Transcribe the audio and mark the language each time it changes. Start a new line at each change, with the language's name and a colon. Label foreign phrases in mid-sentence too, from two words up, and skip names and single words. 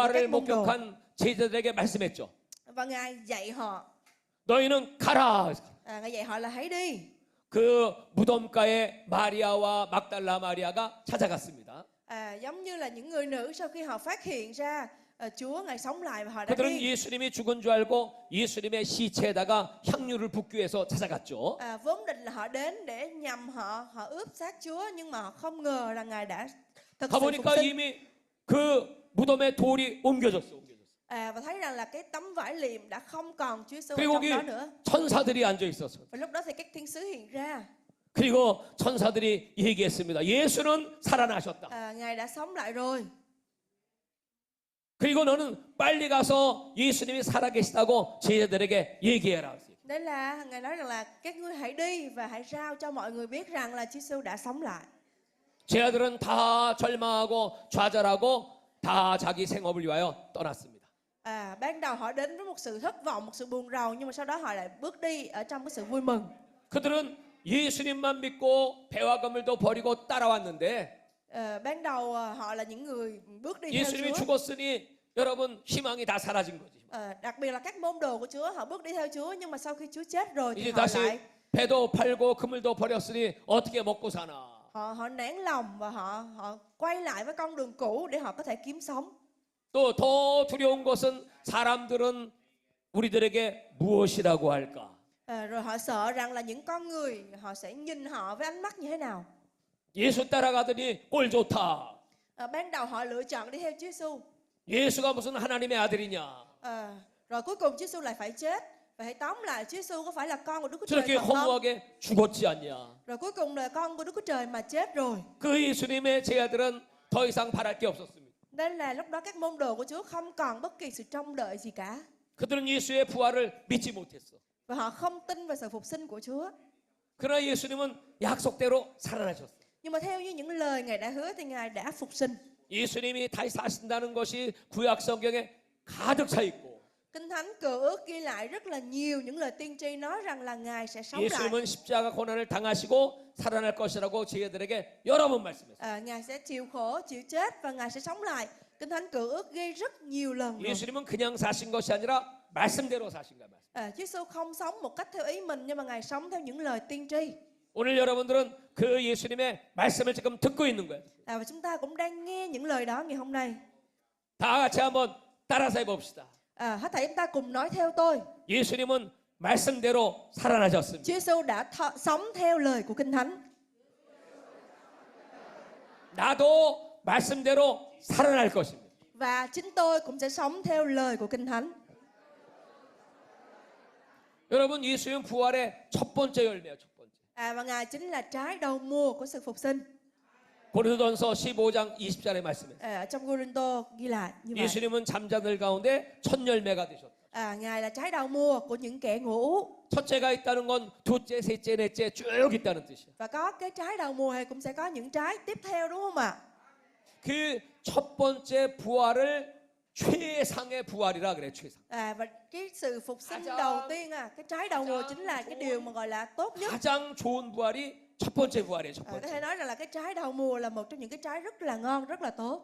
Korean: 부활을
Vietnamese: các môn đồ.
Korean: 목격한 제자들에게 말씀했죠.
Vietnamese: Và Ngài dạy họ.
Korean: 너희는 가라.
Vietnamese: Ngài dạy họ là hãy đi.
Korean: 그 무덤가에 마리아와 막달라 마리아가 찾아갔습니다.
Vietnamese: Giống như là những người nữ sau khi họ phát hiện ra Chúa Ngài sống lại và họ đã
Korean: 그들은
Vietnamese: đi.
Korean: 예수님이 죽은 줄 알고 예수님의 시체에다가 향유를 붓기 위해서 찾아갔죠.
Vietnamese: Vốn định là họ đến để nhằm họ ướp xác Chúa, nhưng mà họ không ngờ là Ngài đã thực sự phục
Korean: 가보니까
Vietnamese: sinh.
Korean: 이미 그 무덤에 돌이 옮겨졌어.
Vietnamese: Và thấy rằng là cái tấm vải liệm đã không còn Chúa Giêsu ở
Korean: 그리고
Vietnamese: trong
Korean: 거기
Vietnamese: đó nữa.
Korean: 천사들이 앉아 있었어.
Vietnamese: Và lúc đó thì các thiên sứ hiện ra.
Korean: 그리고 천사들이 얘기했습니다. 예수는 살아나셨다.
Vietnamese: Ngài đã sống lại rồi.
Korean: 그리고 너는 빨리 가서 예수님이 살아계시다고 제자들에게 얘기해라.
Vietnamese: Đấy là Ngài nói rằng là các ngươi hãy đi và hãy rao cho mọi người biết rằng là Chúa Giêsu đã sống lại.
Korean: 제자들은 다 절망하고 좌절하고 다 자기 생업을 위하여 떠났습니다.
Vietnamese: Ban đầu họ đến với một sự thất vọng, một sự buồn rầu, nhưng mà sau đó họ lại bước đi ở trong cái sự vui mừng.
Korean: 그들은 예수님만 믿고 배와 그물도 버리고 따라왔는데
Vietnamese: Ban đầu họ là những người bước đi theo
Korean: 예수님이
Vietnamese: Chúa.
Korean: 죽었으니 여러분 희망이 다 사라진 거지.
Vietnamese: Đặc biệt là các môn đồ của Chúa, họ bước đi theo Chúa, nhưng mà sau khi Chúa chết rồi thì
Korean: 이제
Vietnamese: họ
Korean: 다시
Vietnamese: lại
Korean: 배도 팔고 그물도 버렸으니 어떻게 먹고 사나.
Vietnamese: họ nản lòng và họ quay lại với con đường cũ để họ có thể kiếm sống.
Korean: 또 더 두려운 것은 사람들은 우리들에게 무엇이라고 할까?
Vietnamese: Rồi họ sợ rằng là những con người họ sẽ nhìn họ với ánh mắt như thế nào.
Korean: 예수 따라가더니 꼴 좋다.
Vietnamese: Ban đầu họ lựa chọn đi theo Chúa Giêsu.
Korean: 예수가 무슨 하나님의 아들이냐?
Vietnamese: Rồi cuối cùng Chúa Giêsu lại phải chết. Và hãy tóm lại, Chúa Giêsu có phải là con của Đức Chúa Trời
Korean: 저렇게
Vietnamese: thật không?
Korean: 허무하게 죽었지 않냐?
Vietnamese: Rồi cuối cùng là con của Đức Chúa Trời mà chết rồi.
Korean: 그 예수님의 제자들은 더 이상 바랄 게 없었습니다.
Vietnamese: Nên là lúc đó các môn đồ của Chúa không còn bất kỳ sự trông đợi gì cả.
Korean: 그들은 예수의 부활을 믿지 못했어.
Vietnamese: Và họ không tin vào sự phục sinh của Chúa.
Korean: 그러나 예수님은 약속대로 살아나셨어.
Vietnamese: Nhưng mà theo như những lời Ngài đã hứa thì Ngài đã phục sinh.
Korean: 예수님이 다시 사신다는 것이 구약 성경에 가득 차 있고
Vietnamese: Kinh Thánh Cựu Ước ghi lại rất là nhiều những lời tiên tri nói rằng là Ngài sẽ sống lại.
Korean: 예수님은 십자가 고난을 당하시고 살아날 것이라고 제자들에게 여러 번 말씀했어요.
Vietnamese: Ngài sẽ chịu khổ, chịu chết và Ngài sẽ sống lại. Kinh Thánh Cựu Ước ghi rất nhiều lần rồi.
Korean: 예수님은 그냥 사신 것이 아니라 말씀대로 사신 거야.
Vietnamese: Chúa Giêsu không sống một cách theo ý mình, nhưng mà Ngài sống theo những lời tiên tri.
Korean: 오늘 여러분들은 그 예수님의 말씀을 지금 듣고 있는 거예요.
Vietnamese: Và chúng ta cũng đang nghe những lời đó ngày hôm nay.
Korean: 다 같이 한번 따라서 해봅시다.
Vietnamese: Hết thảy chúng ta cùng nói theo tôi.
Korean: 예수님은 말씀대로 살아나셨습니다.
Vietnamese: Chúa Giêsu đã sống theo lời của Kinh Thánh.
Korean: 나도 말씀대로 살아날 것입니다.
Vietnamese: Và chính tôi cũng sẽ sống theo lời của Kinh Thánh.
Korean: 여러분 예수님 부활의 첫 번째 열매예요. 첫 번째.
Vietnamese: Và Ngài chính là trái đầu mùa của sự phục sinh.
Korean: 고린도전서 15장 20절에 말씀해.
Vietnamese: Ở trong Cô-rinh-tô ghi lại như vậy.
Korean: 예수님은 잠자들 가운데 첫 열매가 되셨다.
Vietnamese: Ngài là trái đầu mùa của những kẻ ngủ.
Korean: 첫째가 있다는 건 둘째, 셋째, 넷째 쭉 있다는 뜻이야.
Vietnamese: Và có cái trái đầu mùa thì cũng sẽ có những trái tiếp theo, đúng không ạ?
Korean: 그 첫 번째 부활을 최상의 부활이라 그래. 최상.
Vietnamese: Và cái sự phục sinh
Korean: 가장-
Vietnamese: đầu tiên, cái trái đầu mùa chính là cái điều mà gọi là tốt nhất.
Korean: 가장 좋은 부활이 첫 번째 부활이에요. 첫
Vietnamese: Có thể
Korean: 번째.
Vietnamese: nói rằng là cái trái đầu mùa là một trong những cái trái rất là ngon, rất là tốt.